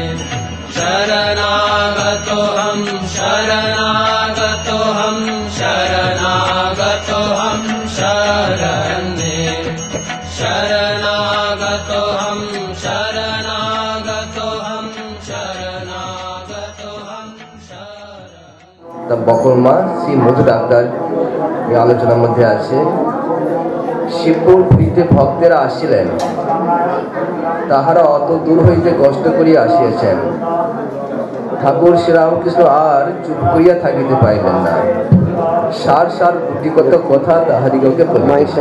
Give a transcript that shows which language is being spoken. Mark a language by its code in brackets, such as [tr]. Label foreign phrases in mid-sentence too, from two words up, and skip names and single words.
[sa] शरणागतोऽहं शरणागतोऽहं शरणागतोऽहं शरणे शरणागतोऽहं शरणागतोऽहं शरणागतोऽहं शरणे [bn] তা বকরমা শ্রী মধু ডাক্তার এই আলোচনার মধ্যে আছে শিবপুর পুরীতে ভক্তেরা আসিলেন, তাহারা অত দূর হইতে কষ্ট করিয়া আসিয়াছেন। ঠাকুর শ্রীরামকৃষ্ণ আর চুপ করিয়া থাকিতে পাইলেন না, সার সার গুটিগত কথা তাহাদিগকে বলিতেছেন।